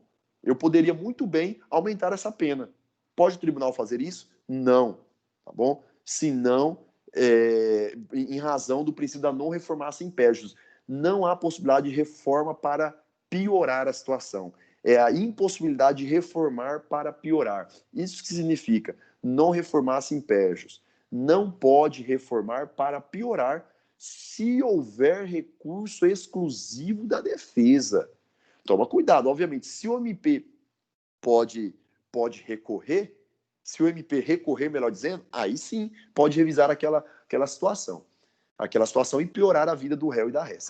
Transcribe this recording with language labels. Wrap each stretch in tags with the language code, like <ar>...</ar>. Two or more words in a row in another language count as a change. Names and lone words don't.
<pt>Eu poderia muito bem aumentar essa pena. Pode o tribunal fazer isso? Não, tá bom? Se não, em razão do princípio da não</pt> <la>reformatio impejus,</la> <pt>não há possibilidade de reforma para piorar a situação. É a impossibilidade de reformar para piorar. Isso que significa</pt> <la>non reformatio impejus.</la> <pt>Não pode reformar para piorar se houver recurso exclusivo da defesa. Toma cuidado, obviamente, se o MP pode recorrer, se o MP recorrer, melhor dizendo, aí sim pode revisar aquela situação e piorar a vida do réu e da ré.</pt>